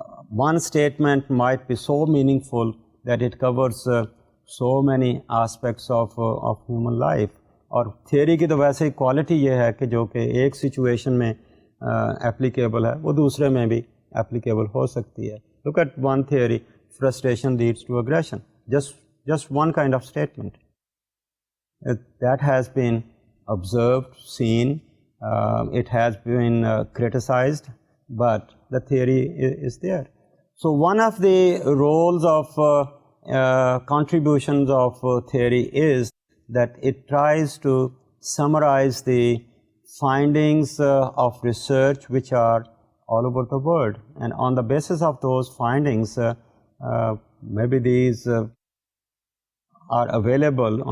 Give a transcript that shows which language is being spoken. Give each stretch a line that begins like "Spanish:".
English: One statement might be so meaningful that it covers so many aspects of human life.
Hindi: और theory की तो वैसे ही quality ये है कि जो कि एक situation में applicable है, वो दूसरे में भी applicable हो सकती है.
English: Look at one theory, frustration leads to aggression. Just one kind of statement. That has been observed, seen, it has been criticized, but the theory is there. So one of the roles of contributions of theory is that it tries to summarize the findings of research which are all over the world, and on the basis of those findings, maybe these are available.